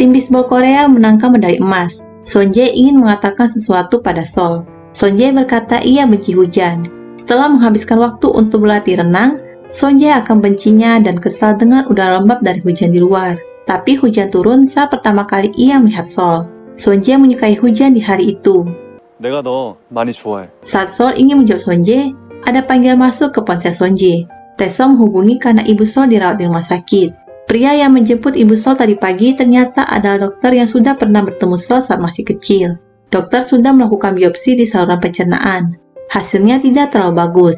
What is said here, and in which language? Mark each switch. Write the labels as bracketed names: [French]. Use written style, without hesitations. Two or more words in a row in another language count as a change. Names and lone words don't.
[Indonesian] Tim bisbol Korea menangkan medali emas. Sonje ingin mengatakan sesuatu pada Sol. Sonje berkata ia benci hujan. Setelah menghabiskan waktu untuk berlatih renang, Sonje akan bencinya dan kesal dengan udara lembab dari hujan di luar. Tapi hujan turun saat pertama kali ia melihat Sol. Sonje menyukai hujan di hari itu. [Korean] 내가 너 많이 좋아해. [Indonesian] Saat Sol ingin menjawab Sonje, ada panggilan masuk ke ponsel Sonje. Taesung menghubungi karena ibu Sol dirawat di rumah sakit. Pria yang menjemput ibu Sol tadi pagi ternyata adalah dokter yang sudah pernah bertemu Sol saat masih kecil. Dokter sudah melakukan biopsi di saluran pencernaan. Hasilnya tidak terlalu bagus.